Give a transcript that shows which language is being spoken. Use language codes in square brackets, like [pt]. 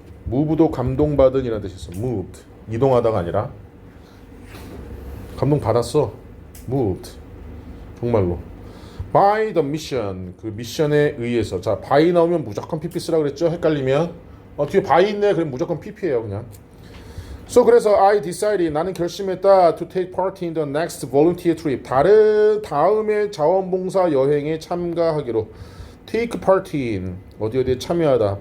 [ko] move도 감동받은 이라는 뜻이 있어. [en] moved. [ko] 이동하다가 아니라 감동받았어. [en] moved. [ko] 정말로. [en] by the mission. [ko] 그 미션에 의해서. 자, by 나오면 무조건 pp 쓰라고 그랬죠? 헷갈리면. 뒤에 by 있네. 그럼 무조건 pp예요, 그냥. [en] So [ko] 그래서 [en] I decided [ko] 나는 결심했다 [en] to take part in the next volunteer trip. [ko] 다음의 자원봉사 여행에 참가하기로. [en] take part in [ko] 어디에 참여하다.